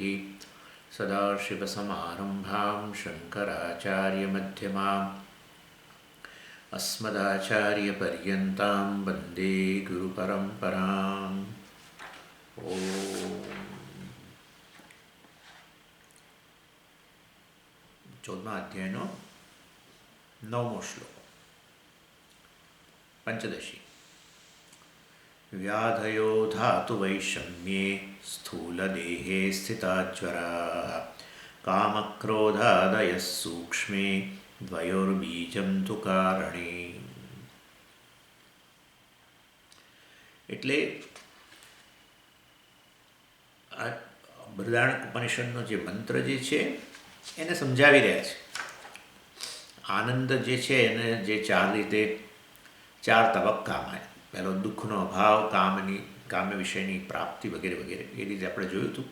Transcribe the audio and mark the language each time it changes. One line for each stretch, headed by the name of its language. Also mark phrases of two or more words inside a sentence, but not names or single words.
Sanskrit: सदाशिवसमारम्भां शङ्कराचार्यमध्यमाम् अस्मदाचार्यपर्यन्तां वन्दे गुरुपरम्पराम्।
Gujarati: ૐ ચૌદમા અધ્યાયનો 9મો શ્લોક પંચદશી।
Sanskrit: व्याधयो धातुवैषम्ये स्थूलदेहे स्थिताज्वराः कामक्रोधादयः सूक्ष्मे द्वयोर्बीजं तु कारणे।
Gujarati: એટલે આ બૃહદારણ્યક ઉપનિષદનો જે મંત્ર જે છે એને સમજાવી રહ્યા છે। આનંદ જે છે એને જે ચાર તબક્કામાં, પહેલો દુઃખનો અભાવ, કામ્ય વિષયની પ્રાપ્તિ વગેરે વગેરે, એ રીતે આપણે જોયું હતું।